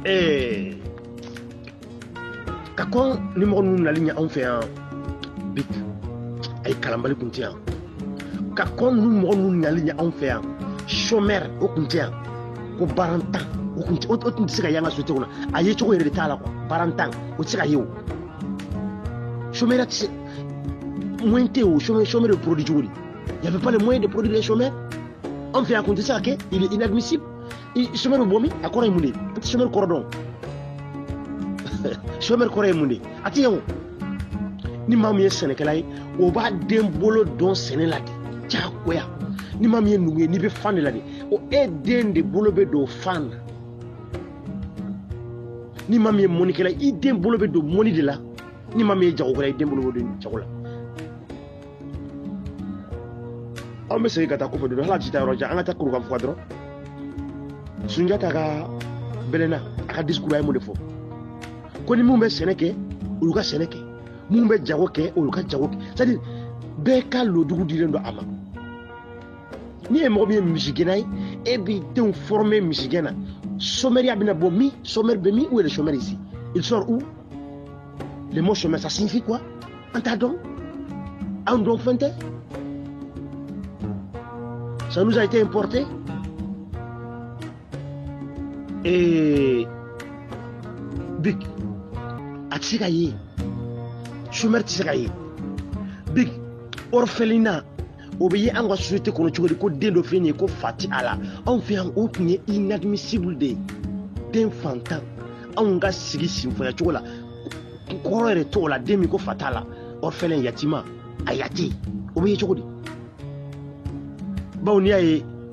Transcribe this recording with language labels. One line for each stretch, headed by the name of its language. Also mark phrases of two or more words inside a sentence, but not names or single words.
Bambara: ka kɔn ni mɔgɔ ninnu nali ɲɛ anw fɛ yan bi a ye kalanbali kun tɛ yan ka kɔn ninnu mɔgɔ ninnu nali ɲɛ anw fɛ yan chômeur o kun tɛ yan ko barantan o tun tɛ se ka ye an ka société kɔnɔ a ye cogo yɛrɛ de t'a la quoi barantan o tɛ se ka ye o chômeur tɛ se moyen tɛ o chômeur de produit cogo di
French: il y avait pas les moyens de produire les chômeurs
Bambara: anw fɛ yan kun tɛ se ka kɛ
French: il est inadmissible
Bambara: chômeur bɛ bɔ min a kɔrɔ ye mun de ye an tɛ chômeur kɔrɔ dɔn chômeur kɔrɔ ye mun de ye a tɛ yen o ni maa min ye sɛnɛkɛla ye o b'a den bolo dɔn sɛnɛ la de diyagoya ni maa min ye numu ye n'i bɛ fan de la de o e den de bolo bɛ don fan na ni maa min ye mɔnikɛla ye i den bolo bɛ don mɔni de la ni maa min ye jagokɛla ye i den bolo bɛ don jago la an bɛ segin ka taa kɔfɛ dɔrɔn hali a tɛ taa yɔrɔ jan an ka taa Kurukanfuga dɔrɔn Sunjata ka bɛlɛnna a ka discours a ye mun de fɔ ko ni mun bɛ sɛnɛ kɛ olu ka sɛnɛ kɛ mun bɛ jago kɛ olu ka jago kɛ c'est-à-dire bɛɛ ka lodugu dilen don a ma ni ye mɔgɔ min ye misigɛnna ye e b'i denw former misigɛn na chômeur bɛna bɔ min chômeur bɛ min
French: où est le chômeur ici il sort où le mot chômeur ça signifie quoi
Bambara: an t'a dɔn an dɔn fɛn tɛ
French: ça nous a été importé
Bambara: et big a tɛ se ka ye chômeur tɛ se ka ye big orphelinat o bɛ ye an ka société kɔnɔ cogo di ko den dɔ filɛ nin ye ko fa tɛ a la anw fɛ yan o tun ye inadmissible de ye den fantan anw ka sigi sinfɔnya cogo la kɔrɔ yɛrɛ t'o la den min ko fa t'a la orphelin yatima a yate o bɛ ye cogo di bawo n'i y'a ye